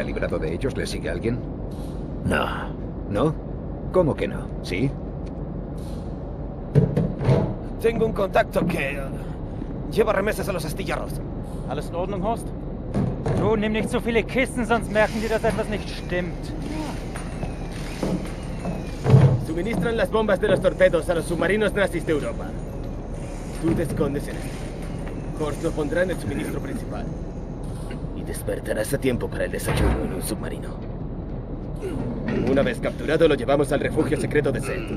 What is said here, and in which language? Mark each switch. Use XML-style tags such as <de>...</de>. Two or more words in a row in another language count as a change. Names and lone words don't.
<es>lado de ellos le sigue alguien? No. ¿No? ¿Cómo que no? ¿Sí? Tengo un contacto que lleva remesas a los astilleros.</es> <de>Alles in Ordnung, Horst? Du, nimm nicht so viele Kisten, sonst merken die, dass etwas nicht stimmt.</de> <es>Suministran las bombas de los torpedos a los submarinos nazis de Europa. Tú te escondes en este. Horst lo pondrá en el suministro principal. Y despertarás a tiempo para el desayuno en un submarino. Una vez capturado, lo llevamos al refugio secreto de Set.</es>